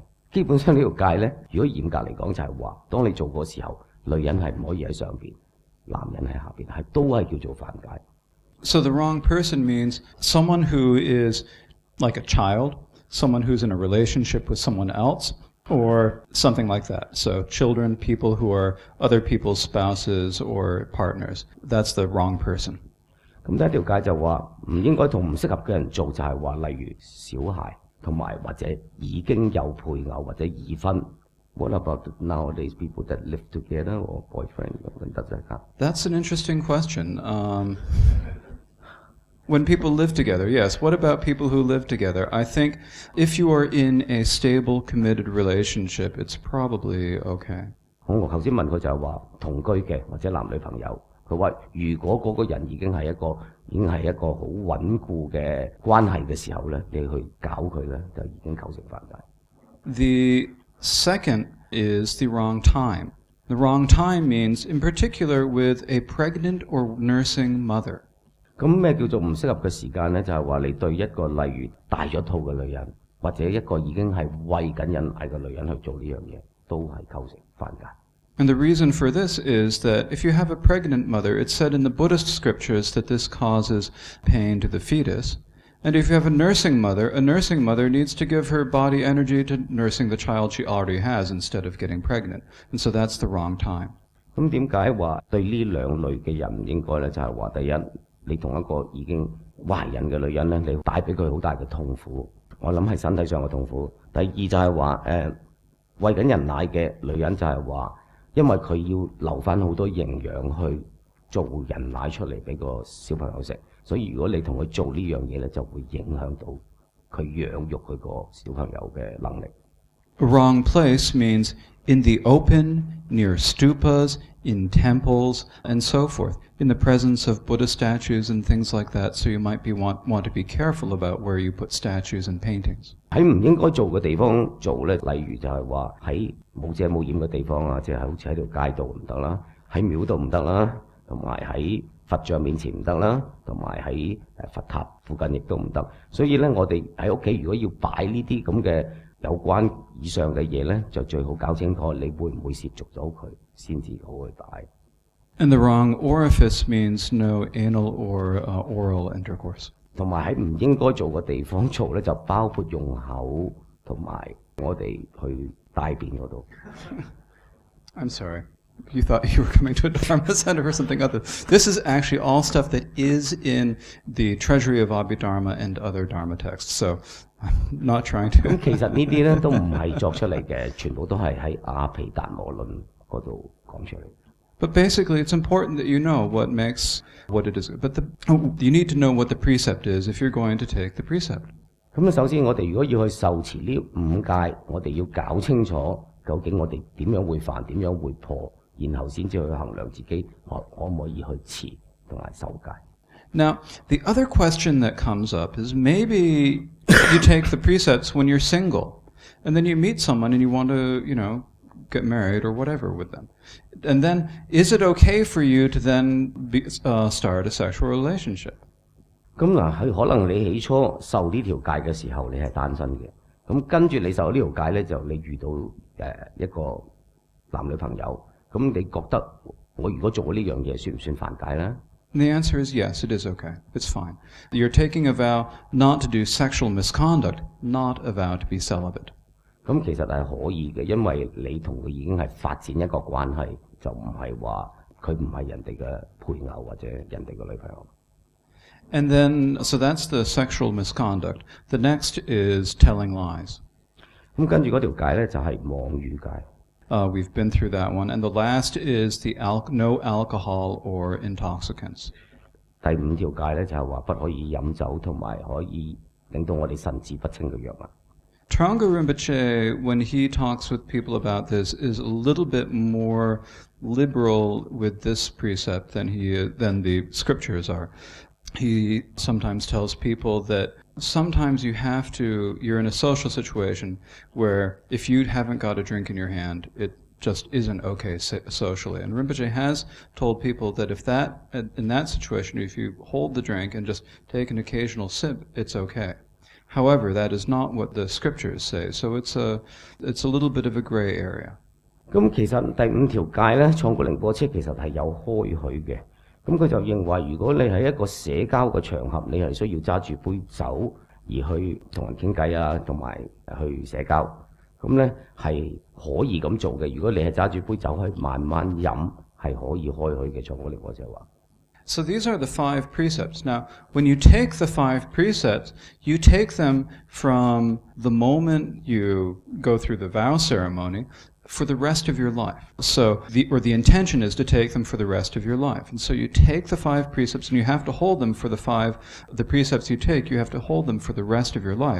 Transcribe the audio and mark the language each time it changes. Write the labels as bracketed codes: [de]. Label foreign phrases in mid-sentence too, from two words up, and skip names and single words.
[yue] 基本上呢條戒呢，如果嚴格嚟講就係話，當你做嗰時候，女人係唔可以喺上邊，男人喺下邊，係都係叫做犯戒。 [en] So the wrong person means someone who is like a child, someone who's in a relationship with someone else, or something like that. So children, people who are other people's spouses or partners. That's the wrong person. [yue] 咁第一條戒就話唔應該同唔適合嘅人做，就係話例如小孩同埋或者已經有配偶或者已婚。 [en] What about nowadays people that live together or boyfriend? That's an interesting question. When people live together, yes. What about people who live together? I think if you are in a stable, committed relationship, it's probably okay. [yue] 我頭先問佢就係話同居嘅或者男女朋友，佢話如果嗰個人已經係一個好穩固嘅關係嘅時候咧，你去搞佢咧，就已經構成犯戒。 [en] The second is the wrong time. The wrong time means, in particular, with a pregnant or nursing mother. [yue] 咁咩叫做唔適合嘅時間咧？就係話你對一個例如大咗肚嘅女人，或者一個已經係餵緊人奶嘅女人去做呢樣嘢，都係構成犯戒。 [en] And the reason for this is that if you have a pregnant mother, it's said in the Buddhist scriptures that this causes pain to the fetus. And if you have a nursing mother needs to give her body energy to nursing the child she already has instead of getting pregnant. And so that's the wrong time. [yue] 咁點解話對呢兩類嘅人唔應該咧？就係話第一，你同一個已經懷孕嘅女人咧，你帶俾佢好大嘅痛苦。我諗係身體上嘅痛苦。第二就係話餵緊人奶嘅女人就係話，因為佢要留翻好多營養去做人奶出嚟俾個小朋友食。所以如果你同佢做呢樣嘢咧，就會影響到佢養育佢個小朋友嘅能力。 [en] A wrong place means in the open, near stupas, in temples, and so forth, in the presence of Buddha statues and things like that. So you might want to be careful about where you put statues and paintings. [yue] 喺唔應該做嘅地方做咧，例如就係話喺冇遮冇掩嘅地方啊，即係好似喺條街度唔得啦，喺廟度唔得啦，同埋喺佛像面前唔得啦，同埋喺佛塔附近亦都唔得。所以咧，我哋喺屋企如果要擺呢啲咁嘅有關以上嘅嘢咧，就最好搞清楚你會唔會涉足到佢，先至好去擺。 [en] And the wrong orifice means no anal or oral intercourse. [yue] 同埋喺唔應該做嘅地方做咧，就包括用口同埋我哋去大便嗰度。 [en] I'm sorry. You thought you were coming to a Dharma center or something other. This is actually all stuff that is in the Treasury of Abhidharma and other Dharma texts. So I'm not trying to. [yue] 咁其實呢啲咧都唔係作出嚟嘅，全部都係喺阿毗達摩論嗰度講出嚟。 [en] But basically, it's important that you know what makes what it is. But you need to know what the precept is if you're going to take the precept. [yue] 咁首先我哋如果要去受持呢五戒，我哋要搞清楚究竟我哋點樣會犯，點樣會破。然後先至去衡量自己可唔可以去持同埋受戒。 [en] Now, the other question that comes up is maybe you take the precepts when you're single, and then you meet someone and you want to, get married or whatever with them. And then, is it okay for you to then start a sexual relationship? [yue] 咁嗱，佢可能你起初受呢條戒嘅時候，你係單身嘅。咁跟住你受呢條戒咧，就你遇到一個男女朋友。咁你覺得我如果做呢樣嘢算唔算犯戒呢？ [en] The answer is yes, it is okay. It's fine. You're taking a vow not to do sexual misconduct, not a vow to be celibate. [yue] 咁其實係可以嘅，因為你同佢已經係發展一個關係，就唔係話佢唔係人哋嘅配偶或者人哋嘅女朋友。 [en] And then, so that's the sexual misconduct. The next is telling lies. [yue] 咁跟住嗰條戒咧就係妄語戒。 [en] We've been through that one. And the last is the no alcohol or intoxicants. [yue] 第五條戒咧就係話不可以飲酒同埋可以令到我哋神志不清嘅藥物。 [en] Trungpa Rinpoche, when he talks with people about this, is a little bit more liberal with this precept than the scriptures are. He sometimes tells people that sometimes you're in a social situation where if you haven't got a drink in your hand, it just isn't okay socially. And Rinpoche has told people that in that situation, if you hold the drink and just take an occasional sip, it's okay. However, that is not what the scriptures say. So it's a little bit of a gray area. [yue] 咁其實第五條戒咧，創古寧波車其實係有開許嘅。咁佢就認為，如果你喺一個社交嘅場合，你係需要揸住杯酒而去同人傾偈啊，同埋去社交，咁咧係可以咁做嘅。如果你係揸住杯酒去慢慢飲，係可以開許嘅。創古寧波車話。 [en] So these are the 5 precepts. Now, when you take the 5 precepts, you take them from the moment you go through the vow ceremony for the rest of your life. So the intention is to take them for the rest of your life. And so you take the 5 precepts and you have to hold them for the precepts you take, you have to hold them for the rest of your life.